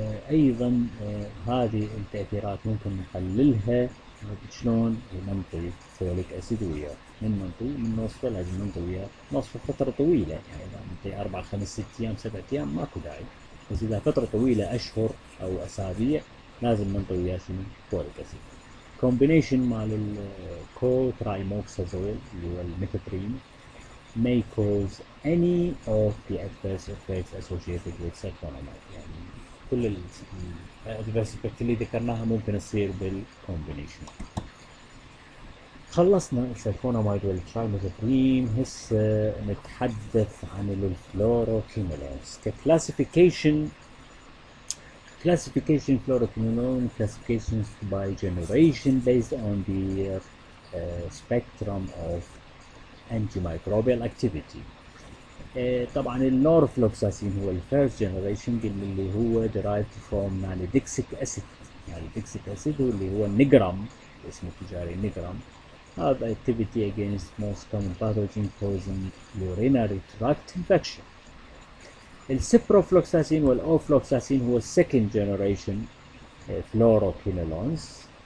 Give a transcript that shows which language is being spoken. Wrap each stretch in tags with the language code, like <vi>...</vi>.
<ar>أيضا هذه التأثيرات ممكن نقللها شلون؟ ننطي فوليك أسيد وياه. من نوصفه لازم ننطي وياه نوصفه فترة طويلة، يعني إذا ننطي 4 5 6 أيام 7 أيام ماكو داعي، بس إذا فترة طويلة أشهر أو أسابيع لازم ننطي وياه شنو؟ فوليك أسيد.</ar> <en>combination</en> <ar>مال الكو ترايموكسازول اللي هو الميثوبريم</ar> <en>may cause any of the adverse effects associated with sulfonamide.</en> <ar>يعني كل ال adverse effects اللي ذكرناها ممكن تصير بالcombination. خلصنا السلفونامايد والترايميثوبريم، هسه نتحدث عن الفلوروكينولونز كclassification.</ar> <en>Fluoroquinolone classifications by generation based on the spectrum of antimicrobial activity.</en> <ar>طبعا النورفلوكساسين هو الفيرست جنريشن اللي هو</ar> <en>derived from nalidixic acid.</en> <ar>nalidixic acid هو اللي هو النجرام، اسمه التجاري نجرام.</ar> <en>have activity against most common pathogen causing urinary tract infection.</en> <ar>السيبروفلوكساسين والاوفلوكساسين هو السكند جنريشن fluoroquinolones.</ar>